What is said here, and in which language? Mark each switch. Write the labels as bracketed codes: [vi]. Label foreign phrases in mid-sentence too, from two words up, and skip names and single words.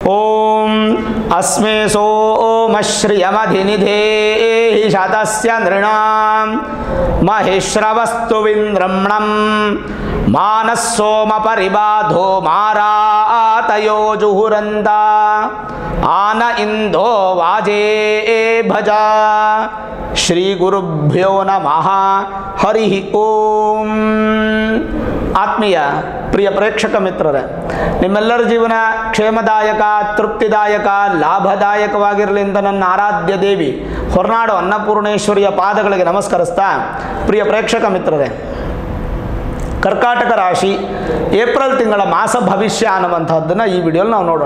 [sa] ಓಂ ಅಸ್ಮೇ ಸೋಮಶ್ರಿಯಮಧಿನಿಧೇಹಿ ಶತಸ್ಯ ನೃಣಾಂ ಮಹಿಶ್ರವಸ್ತು ವಿಂದ್ರಮ್ಣಂ ಮಾನಸ್ಸೋಮ ಪರಿಬಾಧೋ ಮಾರಾತಯೋ ಜುಹುರಂತ ಆನ ಇಂದೋ ವಾಜೇ ಭಜ. ಶ್ರೀ ಗುರುಭ್ಯೋ ನಮಃ. ಹರಿ ಓಂ. [kn] ಆತ್ಮೀಯ ಪ್ರಿಯ ಪ್ರೇಕ್ಷಕ ಮಿತ್ರರೇ, ನಿಮ್ಮೆಲ್ಲರ ಜೀವನ ಕ್ಷೇಮದಾಯಕ, ತೃಪ್ತಿದಾಯಕ, ಲಾಭದಾಯಕವಾಗಿರಲಿ ಅಂತ ನನ್ನ ಆರಾಧ್ಯ ದೇವಿ ಹೊರನಾಡು ಅನ್ನಪೂರ್ಣೇಶ್ವರಿಯ ಪಾದಗಳಿಗೆ ನಮಸ್ಕರಿಸ್ತಾ, ಪ್ರಿಯ ಪ್ರೇಕ್ಷಕ ಮಿತ್ರರೇ, ಕರ್ಕಾಟಕ ರಾಶಿ ಏಪ್ರಿಲ್ ತಿಂಗಳ ಮಾಸ ಭವಿಷ್ಯ ಅನ್ನುವಂಥದ್ದನ್ನು ಈ ವಿಡಿಯೋಲಿ ನಾವು ನೋಡೋಣ.